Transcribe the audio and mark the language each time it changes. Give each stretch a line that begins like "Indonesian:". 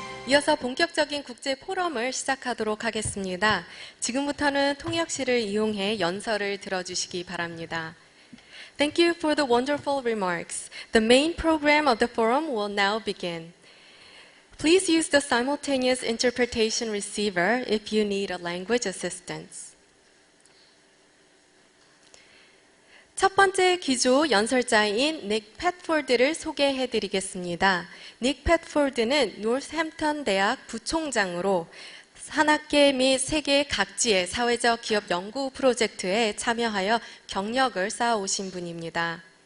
Korean: 이어서 본격적인 국제 포럼을 시작하도록 하겠습니다. 지금부터는 통역실을 이용해 연설을 들어주시기 바랍니다.
English: Thank you for the wonderful remarks. The main program of the forum will now begin. Please use the simultaneous interpretation receiver if you need a language assistance.
Korean: 첫 번째 기조 연설자인 닉 패트포드를 소개해 드리겠습니다. 닉 패트포드는 노샘프턴 대학 부총장으로 산학계 및 세계 각지의 사회적 기업 연구 프로젝트에 참여하여 경력을 쌓아오신 분입니다.